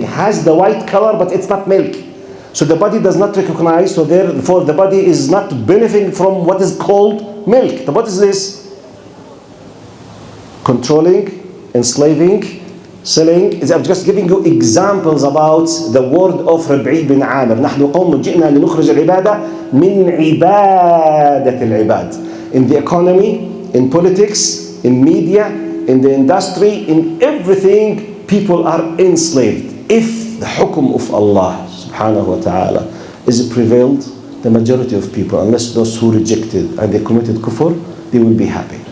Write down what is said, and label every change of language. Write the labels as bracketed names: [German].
[English] Has the white color, but it's not milk. So the body does not recognize, so therefore the body is not benefiting from what is called milk. But what is this? Controlling, enslaving, selling. I'm just giving you examples about the word of Rabi' bin Amir. [Arabic] نحن قوم جئنا لنخرج العبادة من عبادة العباد. [English] In the economy, in politics, in media, in the industry, in everything, people are enslaved. If the hukum of Allah subhanahu wa ta'ala is prevailed, the majority of people, unless those who rejected and they committed kufr, they will be happy.